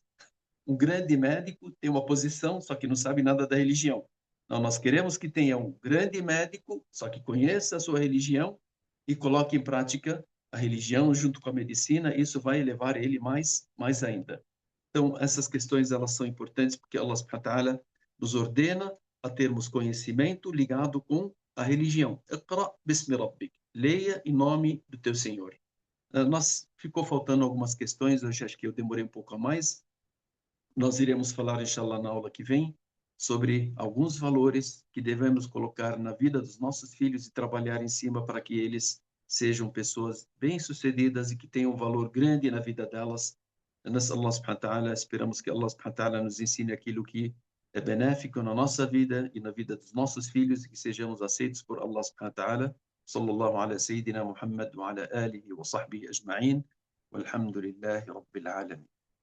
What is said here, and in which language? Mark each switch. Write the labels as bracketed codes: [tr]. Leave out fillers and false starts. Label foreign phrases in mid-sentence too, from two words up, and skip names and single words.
[pt] Um grande médico tem uma posição, só que não sabe nada da religião. Não, nós queremos que tenha um grande médico, só que conheça a sua religião e coloque em prática a religião junto com a medicina. Isso vai elevar ele mais ainda. Então, essas questões elas são importantes porque [ar] الله سبحانه وتعالى [pt] nos ordena a termos conhecimento ligado com a religião. [ar] اقرأ باسم ربك. [pt] Leia em nome do teu Senhor. Ficou faltando algumas questões, hoje acho que eu demorei um pouco a mais. Nós iremos falar, inshallah, na aula que vem, sobre alguns valores que devemos colocar na vida dos nossos filhos e trabalhar em cima para que eles sejam pessoas bem-sucedidas e que tenham um valor grande na vida delas. Nós, [ar] الله سبحانه وتعالى, [pt] esperamos que [ar] الله سبحانه وتعالى [pt] nos ensine aquilo que é benéfico na nossa vida e na vida dos nossos filhos e que sejamos aceitos por [ar] الله سبحانه وتعالى. صلى الله على سيدنا محمد وعلى آله وصحبه أجمعين والحمد لله رب العالمين